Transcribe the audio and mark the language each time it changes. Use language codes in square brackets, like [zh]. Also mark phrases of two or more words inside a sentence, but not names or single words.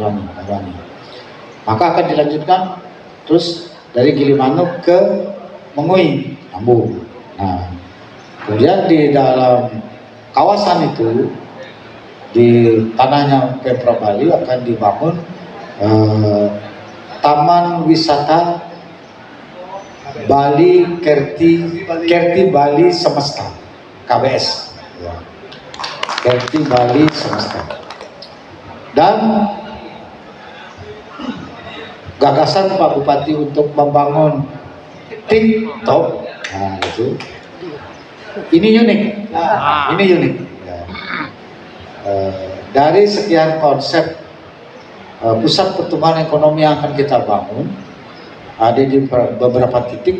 [id] Maka akan dilanjutkan terus dari Gilimanuk ke Mengui, nyambung. Nah, kemudian di dalam kawasan itu di tanahnya Pemprov Bali akan dibangun Taman Wisata Bali Kerti Bali Semesta KBS. Ya. Kerti Bali Semesta. Dan gagasan Pak Bupati untuk membangun TikTok, nah itu, ini unik, ini unik. Ya. Dari sekian konsep pusat pertumbuhan ekonomi yang akan kita bangun, ada di beberapa titik.